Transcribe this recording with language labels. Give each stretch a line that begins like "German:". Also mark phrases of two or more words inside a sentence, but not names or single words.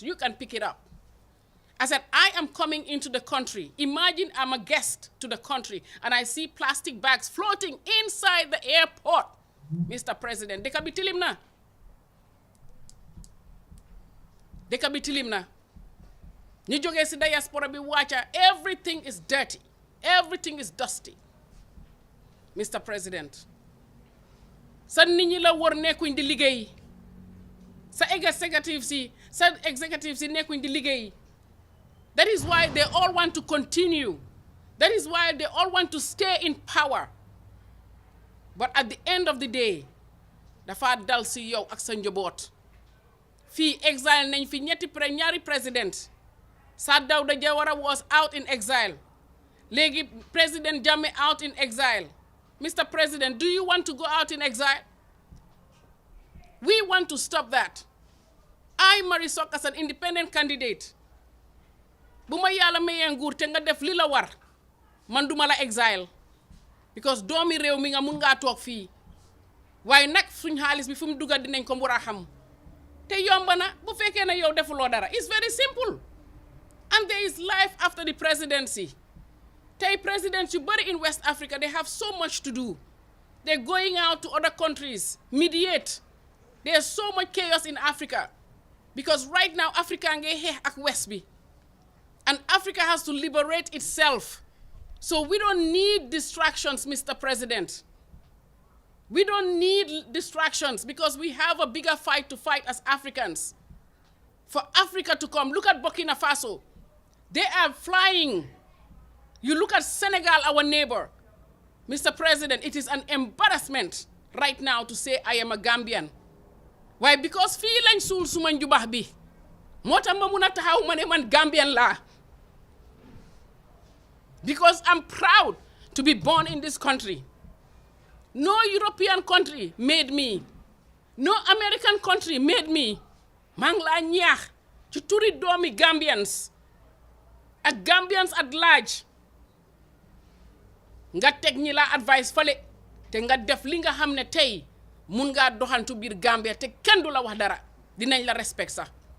English: You can pick it up. I said, I am coming into the country. Imagine I'm a guest to the country and I see plastic bags floating inside the airport. Mr. President, they can be telling na. They can be telling na.
Wolof: Ni joge si diaspora bi wacha,
English: everything is dirty.
Wolof: Everything is dusty. Mr. President, sa nit ñi la wor nekkuñ di liggéey. Sa executive si nekkuñ di liggéey.
English: That is why they all want to continue. That is why they all want to stay in power. But at the end of the day,
Wolof: dafa dal si yow ak sa njaboot. Fii exile nañ fi ñaari president.
English: Sir Dawda Jawara was out in exile. Léegi President Jammeh out in exile. Mr. President, do you want to go out in exile? We want to stop that. I, Marisol, as an independent candidate,
Wolof: buma yàlla mayee nguur te nga def li la war, man duma la exile. Because doomi réew mi nga mun ngaa toog fii. Waaye nag suñ xaalis bi fu mu dugga dinañ ko war a xam. Te yomba na bu fekkee na yow defuloo dara.
English: It's very simple. And there is life after the presidency. Tay presidents
Wolof: yu bari
English: in West Africa, they have so much to do. They're going out to other countries, mediate. There's so much chaos in Africa. Because right now,
Wolof: Africa nge xeex ak West bi.
English: And Africa has to liberate itself. So we don't need distractions, Mr. President. We don't need distractions because we have a bigger fight to fight as Africans. For Africa to come, look at Burkina Faso. They are flying. You look at Senegal, our neighbor. Mr. President, it is an embarrassment right now to say I am a Gambian. Why?
Wolof: Because fii lañ suul suma njubax bi. Moo tax ma mun a taxaw ma ne man Gambian laa.
English: Because I'm proud to be born in this country. No European country made me. No American country made me.
Wolof: Maa ngi laa ñaax ci turi doomi Gambians ak Gambians
English: at large.
Wolof: Nga teg ñi la advice fale te nga def li nga xam ne tey mun ngaa doxantu biir Gambia te kenn du la wax dara dinañ la respect sax.